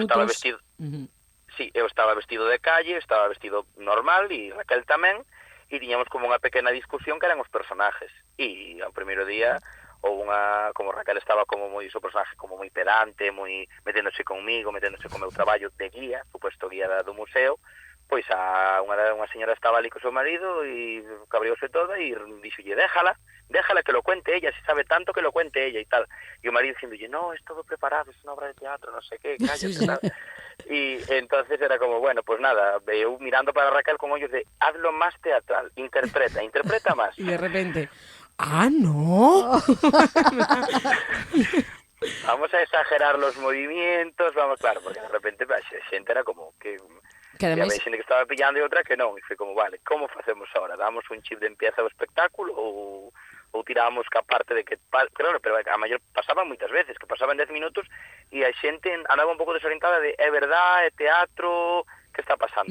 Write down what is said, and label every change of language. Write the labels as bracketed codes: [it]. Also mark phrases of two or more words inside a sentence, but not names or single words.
[gl] Eu estaba vestido, sí, eu estaba vestido de calle, estaba vestido normal e Raquel tamén, e tiñamos como unha pequena discusión que eran os personajes. E ao primeiro día houve como Raquel estaba como moi, o personaje como moi pedante, moi meténdose comigo, meténdose co meu traballo de guía, suposto guía do museo, pois unha señora estaba ali co seu marido e cabriouse toda e dixolle, [es] déjala que lo cuente ella, se sabe tanto que lo cuente ella e tal. [gl] E o marido diciéndolle, [es] no, es todo preparado, es una obra de teatro, no sé qué, cállate, sí. tal. [gl] E entonces era como, bueno, pues nada, eu mirando para Raquel con ollos de, [es] hazlo más teatral, interpreta más. [gl] E de repente, no. [es] Vamos a exagerar los movimientos, claro, porque de repente [gl] a xente era como que Que E ademais, había xente que estaba pillando e outra que non. E foi como, vale, como facemos ahora? Damos un chip de empieza o espectáculo ou tiramos que aparte de que... Claro, pero a maior pasaban moitas veces, que pasaban 10 minutos e a xente andaba un pouco desorientada de é verdad, é teatro, que está pasando?